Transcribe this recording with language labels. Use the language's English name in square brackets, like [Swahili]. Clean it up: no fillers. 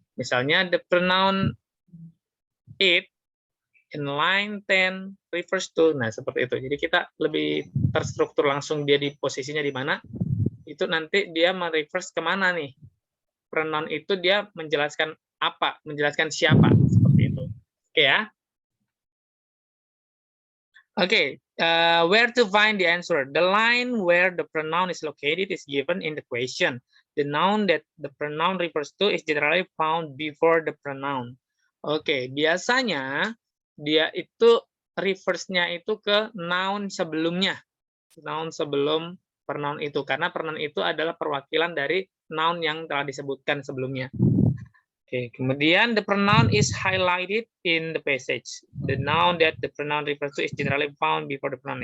[English] Misalnya the pronoun it in line 10 refers to, [Indonesian] nah seperti itu. Jadi kita lebih terstruktur langsung dia di posisinya di mana, itu nanti dia mereverse kemana nih. Pronoun itu dia menjelaskan apa, menjelaskan siapa, seperti itu. Oke ya. [English] Oke, where to find the answer? The line where the pronoun is located is given in the question. The noun that the pronoun refers to is generally found before the pronoun. [Indonesian] Oke, biasanya dia itu reverse-nya itu ke noun sebelumnya. Noun sebelum pronoun itu. Karena pronoun itu adalah perwakilan dari noun yang telah disebutkan sebelumnya. Oke, kemudian [English] the pronoun is highlighted in the passage. The noun that the pronoun refers to is generally found before the pronoun.